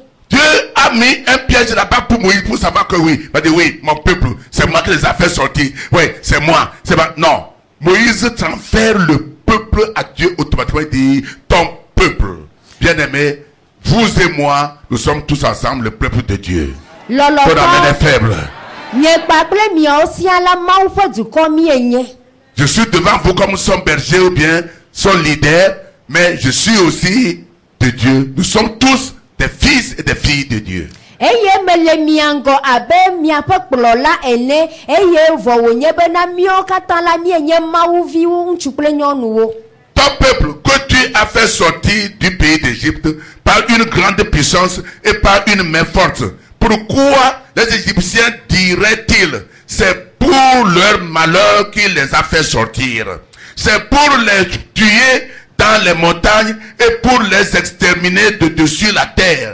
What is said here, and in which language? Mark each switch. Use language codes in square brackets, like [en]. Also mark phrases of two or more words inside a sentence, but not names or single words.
[fr] Dieu a mis un piège là-bas pour Moïse pour savoir que oui, il va dire oui, mon peuple, c'est moi qui les a fait sortir. Oui, c'est moi. C'est pas. Non. Moïse transfère le peuple à Dieu automatiquement. Il dit ton peuple. Bien-aimé, vous et moi, nous sommes tous ensemble le peuple de Dieu. Ton âme est faible. [ee] Nye kpakple miawo sia la Mawu ƒe dukɔ mienye. [fr] Je suis devant vous comme son berger ou bien son leader, mais je suis aussi de Dieu. Nous sommes tous des fils et des filles de Dieu. [ee] Eye mele mia ŋgɔ abe miaƒe kplɔla ene eye vɔ wònye bena míawo katã la mienye Mawuviwo ŋutsu kple nyɔnuwo. [fr] Ton peuple que tu as fait sortir du pays d'Égypte par une grande puissance et par une main forte. Pourquoi les Égyptiens diraient-ils, c'est pour leur malheur qu'il les a fait sortir. C'est pour les tuer dans les montagnes et pour les exterminer de dessus la terre.